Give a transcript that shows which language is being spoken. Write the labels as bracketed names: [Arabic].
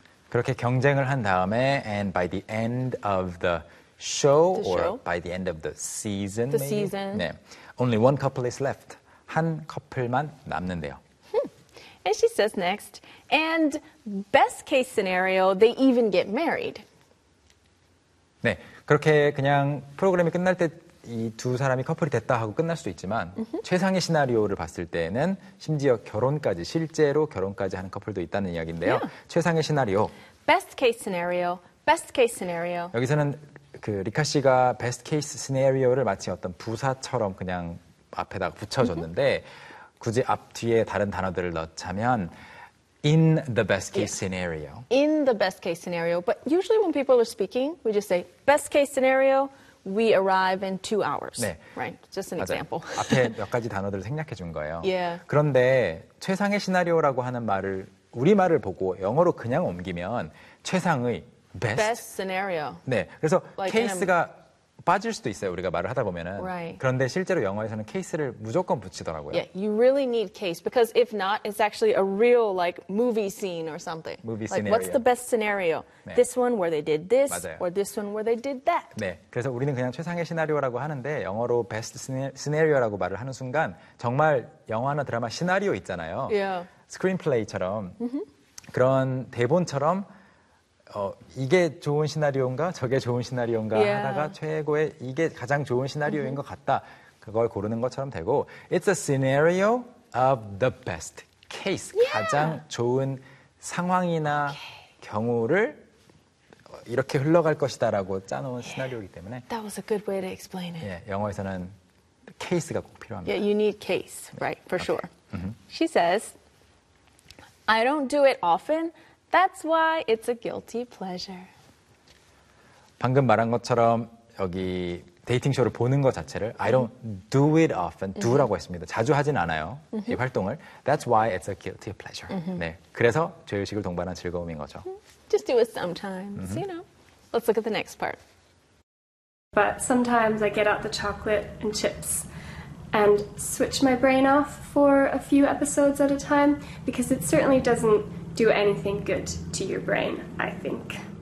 [Korean] 그렇게 경쟁을 한 다음에, [English] and by the end of the show, the or show? By the end of the season, the maybe? Season. 네. Only one couple is left. [Korean] 한 커플만 남는데요. [English] And she says next, and best case scenario, they even get married. [Korean] 네, 그렇게 그냥 프로그램이 끝날 때 이 두 사람이 커플이 됐다 하고 끝날 수도 있지만 mm-hmm. 최상의 시나리오를 봤을 때는 심지어 결혼까지, 실제로 결혼까지 하는 커플도 있다는 이야기인데요. [English] Yeah. [Korean] 최상의 시나리오. [English] Best case scenario, best case scenario. [Korean] 여기서는 그 리카 씨가 [English] best case scenario [Korean] 를 마치 어떤 부사처럼 그냥 앞에다가 붙여줬는데 mm-hmm. 굳이 앞 뒤에 다른 단어들을 넣자면 [English] in the best case scenario. In the best case scenario. But usually when people are speaking, we just say best case scenario, we arrive in 2 hours. [Korean] 네. [English] Right? Just an [Korean] 맞아요. [English] example. [Korean] 앞에 몇 가지 단어들을 생략해 준 거예요. [English] Yeah. [Korean] 그런데 최상의 시나리오라고 하는 말을 우리말을 보고 영어로 그냥 옮기면 최상의 best [English] scenario. [Korean] 네. 그래서 like 케이스가 빠질 수도 있어요. 우리가 말을 하다 보면은. [English] Right. [Korean] 그런데 실제로 영어에서는 케이스를 무조건 붙이더라고요. [English] Yeah, you really need case because if not, it's actually a real like movie scene or something. Movie like, scenario. What's the best scenario? [Korean] 네. [English] This one where they did this [Korean] 맞아요. [English] or this one where they did that. [Korean] 네. 그래서 우리는 그냥 최상의 시나리오라고 하는데 영어로 [English] best scenario [Korean] 라고 말을 하는 순간 정말 영화나 드라마 시나리오 있잖아요. [English] Yeah. [Korean] Screenplay처럼 mm-hmm. 그런 대본처럼 이게 좋은 시나리오인가 저게 좋은 시나리오인가 [English] yeah. [Korean] 하다가 최고의 이게 가장 좋은 시나리오인 mm-hmm. 것 같다 그걸 고르는 것처럼 되고 [English] It's a scenario of the best case yeah. [Korean] 가장 좋은 상황이나 okay. 경우를 이렇게 흘러갈 것이다 라고 짜놓은 [English] yeah. [Korean] 시나리오이기 때문에 [English] That was a good way to explain it [Korean] 예, 영어에서는 케이스가 꼭 필요합니다 [English] yeah, You need case, right, for okay. sure mm-hmm. She says I don't do it often That's why it's a guilty pleasure. [Korean] 방금 말한 것처럼 여기 데이팅 쇼를 보는 것 자체를 [English] I don't do it often, [Korean] do라고 mm-hmm. 했습니다. 자주 하진 않아요, mm-hmm. 이 활동을. [English] That's why it's a guilty pleasure. Mm-hmm. [Korean] 네, 그래서 죄의식을 동반한 즐거움인 거죠. [English] Just do it sometimes, mm-hmm. you know. Let's look at the next part. But sometimes I get out the chocolate and chips and switch my brain off for a few episodes at a time because it certainly doesn't do anything good to your brain, I think.